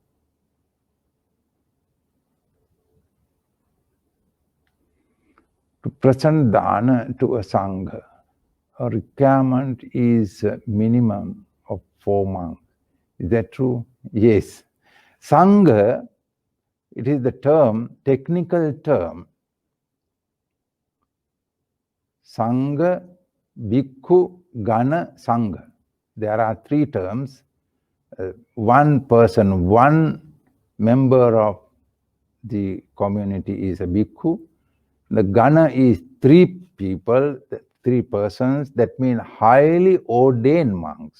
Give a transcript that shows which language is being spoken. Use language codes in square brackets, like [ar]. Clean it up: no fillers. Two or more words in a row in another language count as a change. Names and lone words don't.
[en] To present dana to a sangha, a requirement is a minimum of 4 months. Is that true? Yes. Sangha, it is the term, technical term. [pi] Sangha, bhikkhu, gana, sangha. [en] There are 3 terms. One person, one member of the community is a bhikkhu. The gana is 3 people, 3 persons, that mean highly ordained monks.